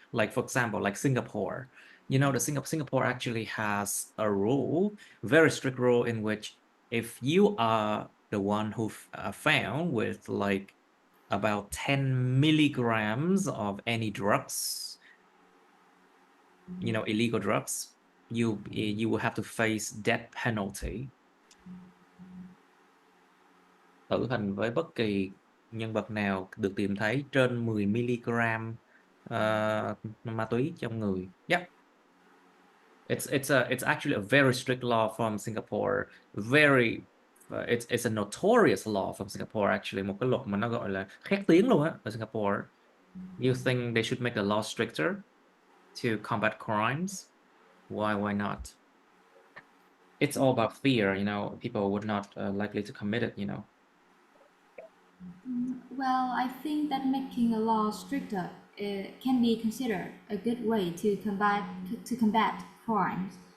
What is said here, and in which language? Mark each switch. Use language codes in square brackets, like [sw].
[en] Like, for example, like Singapore. You know, Singapore actually has a rule, very strict rule, in which if you are the one who found with like about 10 milligrams of any drugs, you know, illegal drugs, you will have to face death penalty. [vi] Tử hình với bất kỳ nhân vật nào được tìm thấy trên 10 mg ma túy trong người. [en] Yep. It's actually a very strict law from Singapore. Very it's a notorious law from Singapore actually, [vi] một cái luật mà nó gọi là khét tiếng luôn á ở Singapore. [en] You think they should make the law stricter to combat crimes? Why not? It's all about fear, you know. People would not likely to commit it, you know. Well, I think that making a law stricter can be considered a good way to combat crimes.